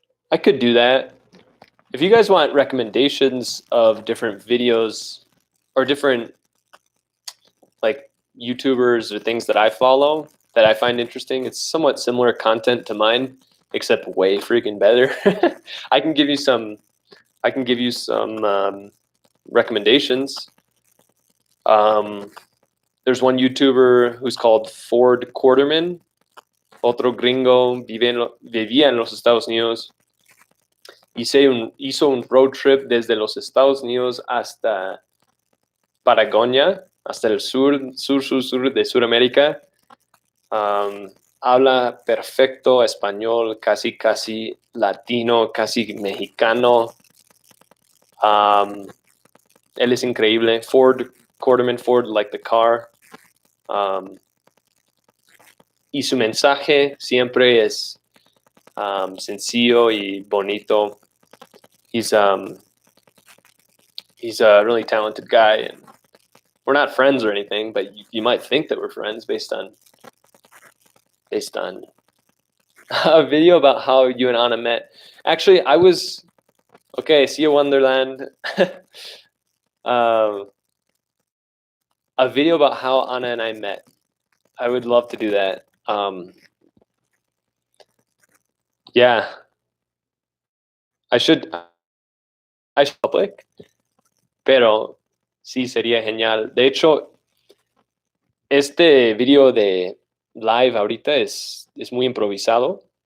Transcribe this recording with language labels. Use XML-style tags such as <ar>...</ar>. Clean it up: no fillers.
<en>I could do that. If you guys want recommendations of different videos or different like YouTubers or things that I follow that I find interesting, it's somewhat similar content to mine, except way freaking better. I can give you some. I can give you some recommendations. There's one YouTuber who's called Ford Quarterman.</en> <es>Otro gringo vivía en los Estados Unidos. Hizo un road trip desde los Estados Unidos hasta Patagonia, hasta el sur de Sudamérica. Habla perfecto español, casi latino, casi mexicano. Él es increíble.</es> <en>Quarterman Ford, like the car.</en> <es>Y su mensaje siempre es sencillo y bonito.</es> <en>He's a really talented guy, and we're not friends or anything, but you might think that we're friends based on a video about how you and Anna met. Actually, I was see you Wonderland. A video about how Anna and I met. I would love to do that. Yeah, I should public,</en> <es>pero sí sería genial. De hecho, este video de live ahorita es muy improvisado.</es>